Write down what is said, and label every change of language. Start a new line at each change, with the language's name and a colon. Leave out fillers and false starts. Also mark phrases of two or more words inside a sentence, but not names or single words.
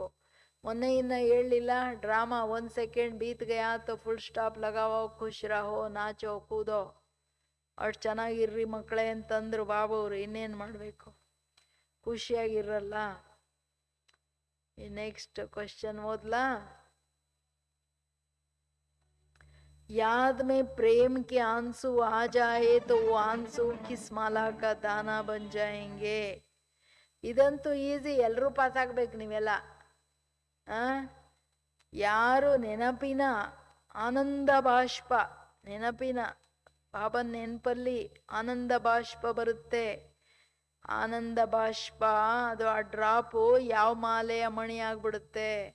Kannada: ಮೊನ್ನೆ ಇನ್ನ ಹೇಳಲಿಲ್ಲ ಡ್ರಾಮಾ,
Hindi: 1 सेकंड बीत गया तो फुल स्टॉप लगाओ, खुश रहो, नाचो, कूदो,
Kannada: ಅಷ್ಟು ಚೆನ್ನಾಗಿರ್ರಿ ಮಕ್ಕಳೇ ಅಂತಂದ್ರು ಬಾಬವ್ರು. ಇನ್ನೇನು ಮಾಡಬೇಕು, ಖುಷಿಯಾಗಿರಲ್ಲ.
English: next question
Kannada: ಓದ್ಲಾ.
Hindi: याद में प्रेम के आंसू आ जाए तो वो आंसू किस माला का दाना बन जाएंगे.
Kannada: ಇದಂತೂ ಈಸಿ, ಎಲ್ಲರೂ ಪಾಸ್ ಆಗ್ಬೇಕು ನೀವೆಲ್ಲ. ಯಾರು ನೆನಪಿನ ಆನಂದ ಬಾಷ್ಪ, ನೆನಪಿನ ಬಾಬನ್ ನೆನಪಲ್ಲಿ ಆನಂದ ಬಾಷ್ಪ ಬರುತ್ತೆ. ಆನಂದ ಬಾಷ್ಪ ಅದು ಆ ಡ್ರಾಪು ಯಾವ ಮಾಲೆಯ ಮಣಿ ಆಗ್ಬಿಡುತ್ತೆ.